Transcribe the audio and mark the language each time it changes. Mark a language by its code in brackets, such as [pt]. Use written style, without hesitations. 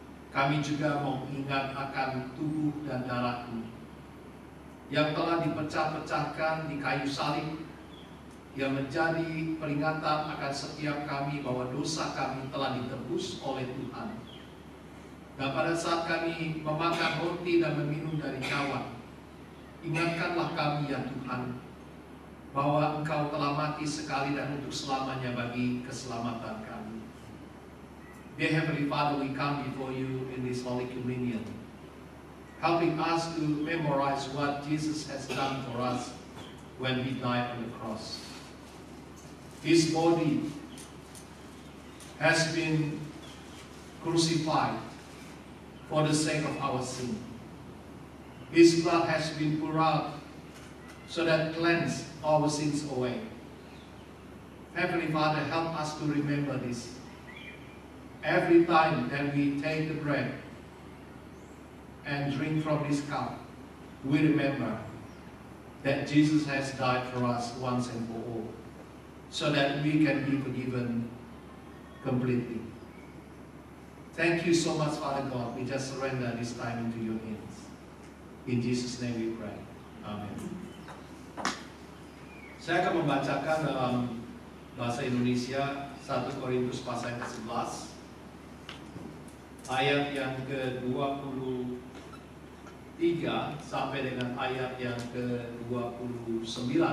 [id] Kami juga mengingat akan tubuh dan darah-Mu yang telah dipecah-pecahkan di kayu salib, yang menjadi peringatan akan setiap kami bahwa dosa kami telah ditebus oleh Tuhan. Dan pada saat kami memakan roti dan meminum dari cawan, ingatkanlah kami ya Tuhan, bahwa Engkau telah mati sekali dan untuk selamanya bagi keselamatan kami. [en] Dear Heavenly Father, we come before you in this Holy Communion, helping us to memorize what Jesus has done for us when He died on the cross. His body has been crucified for the sake of our sin. His blood has been poured out so that cleanse our sins away. Heavenly Father, help us to remember this. Every time that we take the bread and drink from this cup, we remember that Jesus has died for us once and for all, so that we can be forgiven completely. Thank you so much, Father God. We just surrender this time into your hands. In Jesus' name we pray. Amen. [id] Saya akan membacakan dalam bahasa Indonesia 1 Korintus pasal yang ke-11 ayat yang ke-23 sampai dengan ayat yang ke-29.